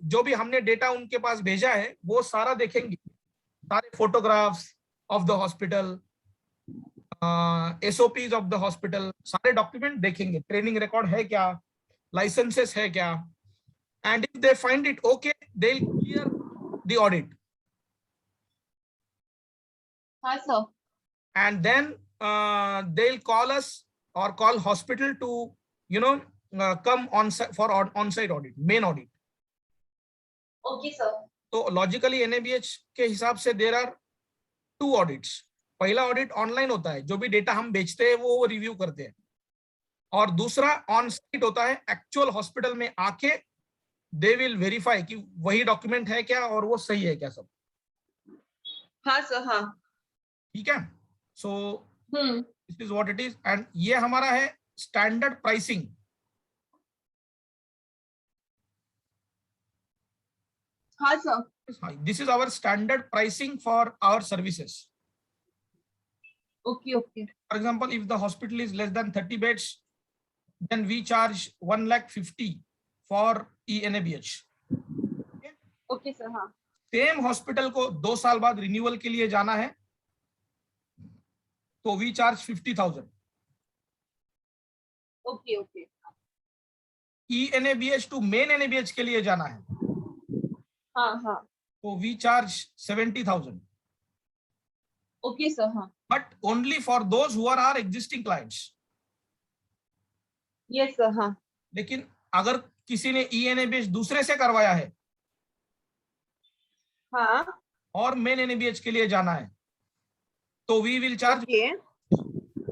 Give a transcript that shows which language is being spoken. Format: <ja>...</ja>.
<hi>जो भी हमने डेटा उनके पास भेजा है वो सारा देखेंगे, सारे photographs of the hospital, SOPs of the hospital, सारे डॉक्यूमेंट देखेंगे, ट्रेनिंग रिकॉर्ड है क्या, लाइसेंसेस है क्या.</hi> <en>And if they find it okay they will clear the audit.</en> <hi>हाँ sir.</hi> <en>And then they'll call us or call hospital to come on for on-site audit, main audit. Okay sir. तो logically NABH</en> <hi>के हिसाब से</hi> <en>there are 2 audits.</en> <hi>पहला audit online होता है, जो भी डेटा हम बेचते हैं वो रिव्यू करते हैं, और दूसरा ऑन साइट होता है, एक्चुअल हॉस्पिटल में आके</hi> <en>they will verify</en> <hi>कि वही डॉक्यूमेंट है क्या और वो सही है क्या सब. हाँ सर, हाँ. ठीक है.</hi> <en>So this is what it is.</en> <hi>And ये हमारा है स्टैंडर्ड प्राइसिंग. हाँ sir.</hi> <en>This is our standard pricing for our services. Okay. For example, if the hospital is less than 30 beds, then we charge 1,50,000 for eNABH. Okay sir, हाँ.</en> <hi>Same hospital को 2 साल बाद renewal के लिए जाना है तो</hi> <en>we charge 50,000. Okay.</en> <hi>eNABH to main NABH के लिए जाना है हाँ.</hi> <en>तो we charge 70,000. Okay sir, हाँ. But only for those who are our existing clients. Yes sir, हाँ.</en> <hi>लेकिन अगर किसी ने eNABH दूसरे से करवाया है हाँ. और मेन NABH के लिए जाना है तो</hi> <en>We will charge.</en>